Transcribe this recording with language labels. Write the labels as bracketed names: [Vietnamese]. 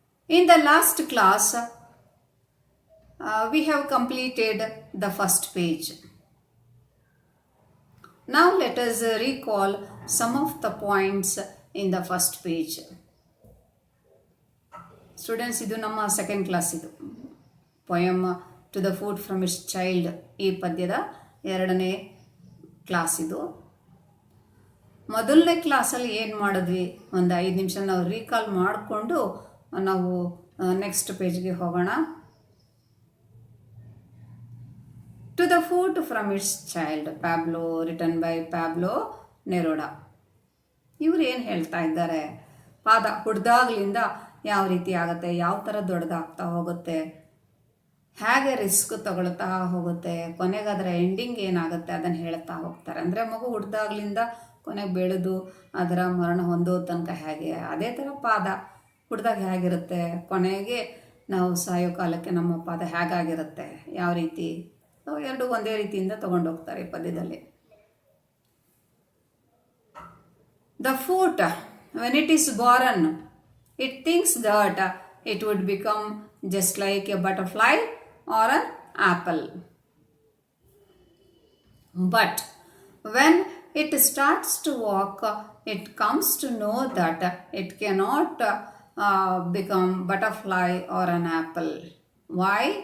[English] In the last class, we have completed the first page. Now let us recall some of the points in the first page. [Kannada] Students, ಇದು ನಮ್ಮ second class. ಇದು poem to the foot from its child, ಈ ಪದ್ಯದ ಎರಡನೇ class. ಇದು ಮೊದಲನೇ ಕ್ಲಾಸಲ್ಲಿ ಏನು ಮಾಡಿದ್ವಿ, ಒಂದು 5 ನಿಮಿಷ ನಾವು ರೀಕಾಲ್ ಮಾಡಿಕೊಂಡು ನಾವು ನೆಕ್ಸ್ಟ್ ಪೇಜ್ಗೆ ಹೋಗೋಣ. [English] To the foot from its child, Pablo, written by Pablo Neruda. [Kannada] ಇವರು ಏನು ಹೇಳ್ತಾ ಇದ್ದಾರೆ, ಪಾದ ಹುಡ್ದಾಗ್ಲಿಂದ ಯಾವ ರೀತಿ ಆಗುತ್ತೆ, ಯಾವ ಥರ ದೊಡ್ಡದಾಗ್ತಾ ಹೋಗುತ್ತೆ, ಹೇಗೆ ರಿಸ್ಕ್ ತಗೊಳ್ತಾ ಹೋಗುತ್ತೆ, ಕೊನೆಗೆ ಅದರ ಎಂಡಿಂಗ್ ಏನಾಗುತ್ತೆ ಅದನ್ನು ಹೇಳ್ತಾ ಹೋಗ್ತಾರೆ. ಅಂದರೆ ಮಗು ಹುಡ್ದಾಗ್ಲಿಂದ ಕೊನೆಗೆ ಬೆಳೆದು ಅದರ ಮರಣ ಹೊಂದೋ ತನಕ ಹೇಗೆ, ಅದೇ ಥರ ಪಾದ ಹುಡ್ದಾಗ ಹೇಗಿರುತ್ತೆ, ಕೊನೆಗೆ ನಾವು ಸಾಯೋ ಕಾಲಕ್ಕೆ ನಮ್ಮ ಪಾದ ಹೇಗಾಗಿರುತ್ತೆ, ಯಾವ ರೀತಿ, ಎರಡು ಒಂದೇ ರೀತಿಯಿಂದ ತಗೊಂಡೋಗ್ತಾರೆ ಈ ಪದ್ಯದಲ್ಲಿ. [English] The foot, when it is born, it thinks that it would become just like a butterfly or an apple. But when it starts to walk, it comes to know that it cannot become butterfly or an apple. Why?